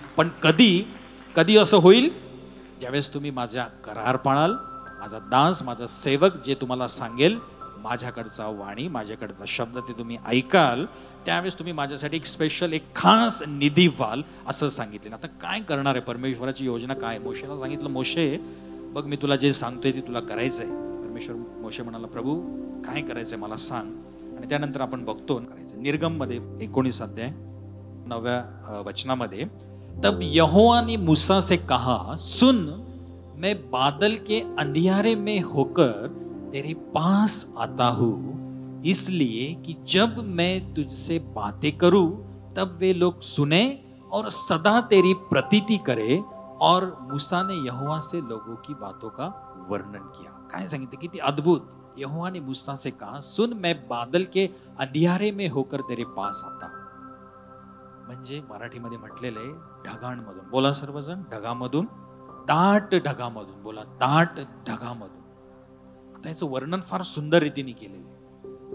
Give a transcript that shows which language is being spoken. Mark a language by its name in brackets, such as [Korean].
[Marathi] पण कधी असं होईल? ज्यावेळेस तुम्ही माझा करार पाळाल, माझा दास, माझा सेवक जे तुम्हाला सांगेल, माझ्याकडचा वाणी, माझ्याकडचा शब्द ते तुम्ही ऐकाल, त्यावेळेस तुम्ही माझ्यासाठी एक स्पेशल, एक खास निधी व्हाल असं सांगितलं. आता काय करणार आहे? परमेश्वराची योजना काय? मोशेला सांगितलं, मोशे बघ मी तुला जे सांगतोय ते तुला करायचंय. परमेश्वर मोशे म्हणाला, प्रभू काय करायचंय मला सांग. आणि त्यानंतर आपण बघतो करायचं. निर्गम मध्ये 19 अध्याय 9व्या वचनामध्ये, [Hindi] तब यहोवा ने मूसा से कहा, सुन मैं बादल के अंधियारे में होकर तेरे पास आता हूँ, इसलिए कि जब मैं तुझसे बातें करूं तब वे लोग सुने और सदा तेरी प्रतीति करे. और मूसा ने यहोवा से लोगों की बातों का वर्णन किया. [Marathi] काय सांगितलं, किती अद्भुत. [Hindi] यहोवा ने मूसा से कहा, सुन मैं बादल के अंधियारे में होकर तेरे पास आता हूँ. [Marathi] म्हणजे मराठीमध्ये म्हटलेलं आहे ढगांमधून. बोला सर्वजण, ढगामधून, दाट ढगामधून. बोला दाट ढगामधून. आता याचं वर्णन फार सुंदर रीतीने केलेलं आहे.